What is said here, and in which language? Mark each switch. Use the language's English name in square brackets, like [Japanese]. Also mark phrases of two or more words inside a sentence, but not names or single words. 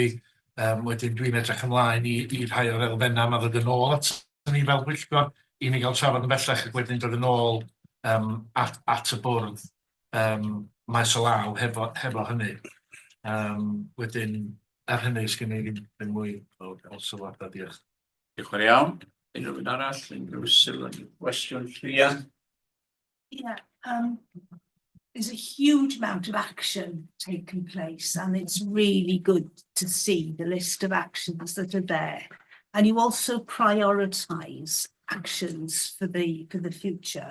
[Welsh] Wedyn dwi'n edrych ymlaen i rhai o'r elfennau yma ddod yn ôl at ni fel pwyllgor, i ni gael trafod yn bellach ac wedyn dod yn ôl at y bwrdd maes o law hefo hynny. Wedyn, ar hynny, sgyn i ddim mwy o sylwadau, diolch. Diolch yn iawn. Unrhyw un arall, unrhyw sylw, gwestiwn Llwia? [English] Yeah, there's a huge amount of action taking place, and it's really good to see the list of actions that are there. And you also prioritise actions for the future.